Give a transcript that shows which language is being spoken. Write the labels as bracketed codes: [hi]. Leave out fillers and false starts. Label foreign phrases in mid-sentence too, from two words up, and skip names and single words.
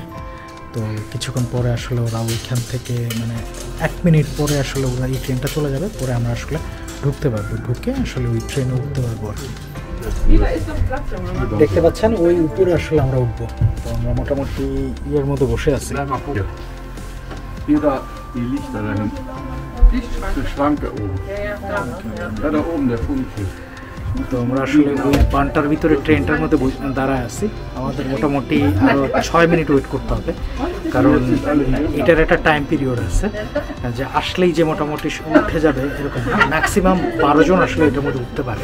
[bn] তো কিছুক্ষণ পরে আসলে ওরা ওইখান থেকে মানে 1 মিনিট পরে আসলে ওরা এই ট্রেনটা চলে যাবে, পরে আমরা আসলে ঢুকতে পারবো, ঢুকে আসলে ওই ট্রেনে উঠতে পারবো আর কি। দেখতে পাচ্ছেন ওই উপরে আসলে আমরা উঠবো। তো আমরা মোটামুটি ইয়ের মধ্যে বসে আছি। [de] Die Lichter da hinten. Die Schranke oben. Ja, da oben der Funkschild. [bn] তো আমরা আসলে ওই বানটার ভিতরে ট্রেনটার মধ্যে দাঁড়ায় আছি। আমাদের মোটামুটি আরও 6 মিনিট ওয়েট করতে হবে, কারণ এটার একটা [en] time period [bn] আছে যে আসলেই যে মোটামুটি উঠে যাবে এরকম না, ম্যাক্সিমাম 12 জন আসলে এটার মধ্যে উঠতে পারে।